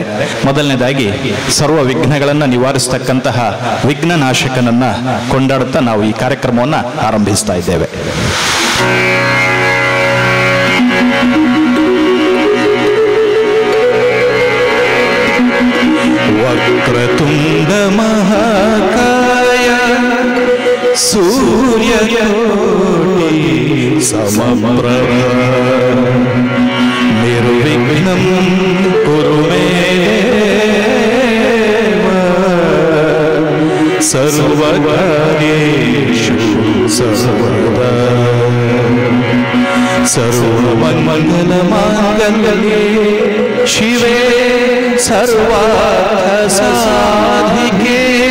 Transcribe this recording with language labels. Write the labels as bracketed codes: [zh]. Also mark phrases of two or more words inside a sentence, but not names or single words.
[kn] ಮೊದಲನೇದಾಗಿ ಸರ್ವ ವಿಘ್ನಗಳನ್ನು ನಿವಾರಿಸ್ತಕ್ಕಂತಹ ವಿಘ್ನನಾಶಕನನ್ನು ಕೊಂಡಾಡುತ್ತಾ ನಾವು ಈ ಕಾರ್ಯಕ್ರಮವನ್ನು ಆರಂಭಿಸ್ತಾ ಇದ್ದೇವೆ. [sa] ವಕ್ರತುಂಡ ಮಹಾಕಾಯ ಸೂರ್ಯಕೋಟಿ ಸಮಪ್ರಭ ನಿರ್ವಿಘ್ನಂ ಕುರು ಮೇ ಸರ್ವಕಾರ್ಯೇಷು ಸರ್ವದಾ ಸರ್ವಮಂಗಲಮಾಂಗಲ್ಯೇ ಶಿವೇ ಸರ್ವಾರ್ಥಸಾಧಿಕೆ